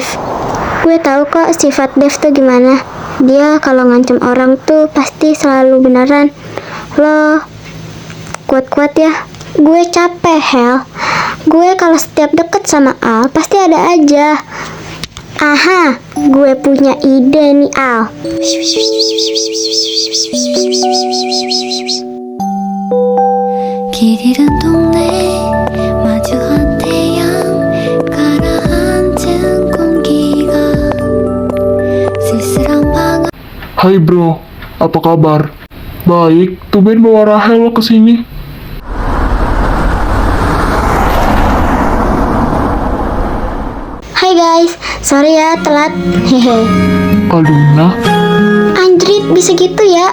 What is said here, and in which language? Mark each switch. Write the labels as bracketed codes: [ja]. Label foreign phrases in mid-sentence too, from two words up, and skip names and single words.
[id] Gue tahu kok sifat Dev tuh gimana. Dia kalau ngancam orang tuh pasti selalu beneran. Lo kuat-kuat ya. Gue capek, Hel. Gue kalau setiap deket sama Al pasti ada aja. Aha, gue punya ide nih, Al. [ko] 길 잃은 동네 마주한 태양 가라앉은 공기가 쓸쓸한 방. [id] Hai bro, apa kabar? Baik, tumben bawa Rahel lo kesini. Hai guys, sorry ya telat. Hehe. Aluna, Anjrit, bisa gitu ya?